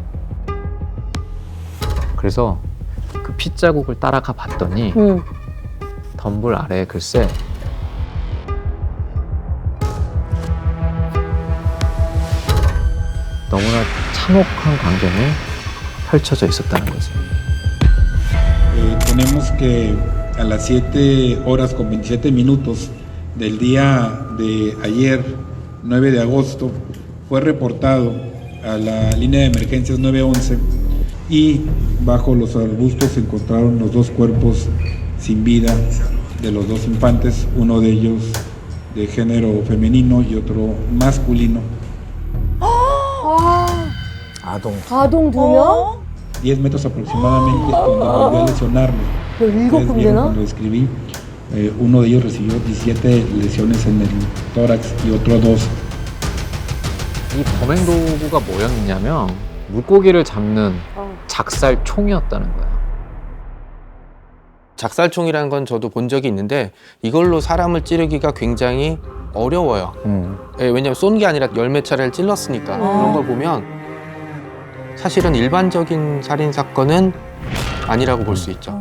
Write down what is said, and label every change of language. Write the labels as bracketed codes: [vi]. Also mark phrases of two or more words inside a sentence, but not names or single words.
[ko] 그래서 그 핏자국을 따라가 봤더니 덤불 아래에 글쎄 너무나 참혹한 광경이 펼쳐져 있었다는 거지. [es] Ponemos que a las 7:27 del día de ayer, 9 de agosto, fue reportado a la línea de emergencias 911 y bajo los arbustos se encontraron los 2 cuerpos sin vida de los 2 infantes, uno de ellos de género femenino y otro masculino. [ko] 아동. 아동 2명? [es] 10 metros aproximadamente cuando volvió a lesionarme. Ustedes vieron cuando escribí, uno de ellos recibió 17 lesiones en el tórax y otro 2. [ko] 이 범행 도구가 뭐였냐면 물고기를 잡는 작살총이었다는 거야. 작살총이라는 건 저도 본 적이 있는데 이걸로 사람을 찌르기가 굉장히 어려워요. 왜냐면 쏜 게 아니라 열몇 차례를 찔렀으니까. 그런 걸 보면 사실은 일반적인 살인 사건은 아니라고 볼 수 있죠.